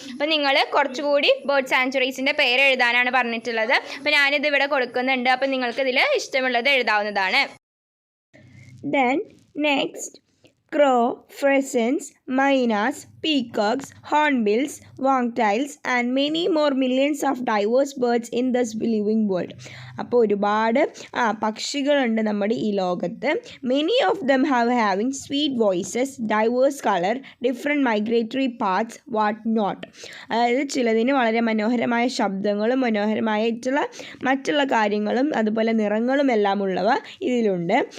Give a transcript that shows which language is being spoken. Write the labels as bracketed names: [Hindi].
[Malayalam] അപ്പോൾ നിങ്ങൾ കുറച്ചുകൂടി ബേർഡ് സാങ്ച്വറീസിൻ്റെ പേര് എഴുതാനാണ് പറഞ്ഞിട്ടുള്ളത്. അപ്പോൾ ഞാനിത് ഇവിടെ കൊടുക്കുന്നുണ്ട്. അപ്പോൾ നിങ്ങൾക്കിതിൽ ഇഷ്ടമുള്ളത് എഴുതാവുന്നതാണ്. [English] Then next, crow, pheasants, mynas, peacocks, hornbills, wagtails and many more millions of diverse birds in this living world. [Malayalam] അപ്പോൾ ഒരുപാട് പക്ഷികളുണ്ട് നമ്മുടെ ഈ ലോകത്ത്. [English] Many of them having sweet voices, diverse colour, different migratory paths, what not. [Malayalam] അതായത് ചിലതിന് വളരെ മനോഹരമായ ശബ്ദങ്ങളും മനോഹരമായിട്ടുള്ള മറ്റുള്ള കാര്യങ്ങളും അതുപോലെ നിറങ്ങളും എല്ലാം ഉള്ളവ ഇതിലുണ്ട്.